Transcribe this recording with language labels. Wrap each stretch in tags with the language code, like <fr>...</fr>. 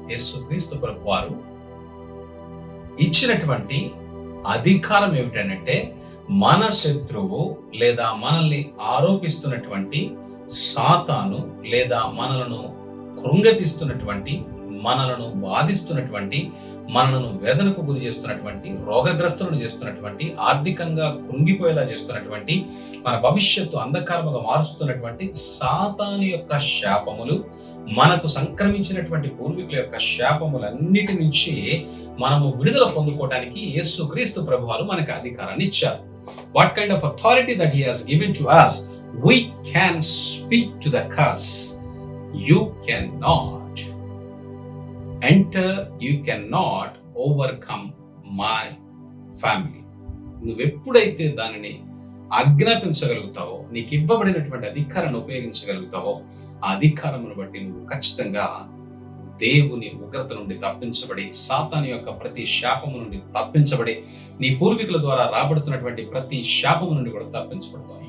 <te>యేసుక్రీస్తు ప్రభువారు ఇచ్చినటువంటి అధికారం ఏమిటంటే, మన శత్రువు లేదా మనల్ని ఆరోపిస్తున్నటువంటి సాతాను లేదా మనలను కృంగతీస్తున్నటువంటి, మనలను బాధిస్తున్నటువంటి, మనలను వేదనకు గురి చేస్తున్నటువంటి, రోగగ్రస్తులను చేస్తున్నటువంటి, ఆర్థికంగా కృంగిపోయేలా చేస్తున్నటువంటి, మన భవిష్యత్తు అంధకారముగా మారుస్తున్నటువంటి సాతాను యొక్క శాపములు, మనకు సంక్రమించినటువంటి పూర్వీకుల యొక్క శాపములన్నిటి నుంచి మనము విడుదల పొందుకోవడానికి యేసుక్రీస్తు ప్రభువారు మనకు అధికారాన్ని ఇచ్చారు.</te> <en>What kind of authority that he has given to us? We can speak to the curse. You cannot enter, you cannot overcome my family.</en> <te>నువ్వెప్పుడైతే దానిని ఆజ్ఞాపించగలుగుతావో, నీకు ఇవ్వబడినటువంటి అధికారాన్ని ఉపయోగించగలుగుతావో, ఆ అధికారమును బట్టి నువ్వు ఖచ్చితంగా దేవుని ఉగ్రత నుండి తప్పించబడి, సాతాను యొక్క ప్రతి శాపము నుండి తప్పించబడి, నీ పూర్వీకుల ద్వారా రాబడుతున్నటువంటి ప్రతి శాపము నుండి కూడా తప్పించబడతావు.</te>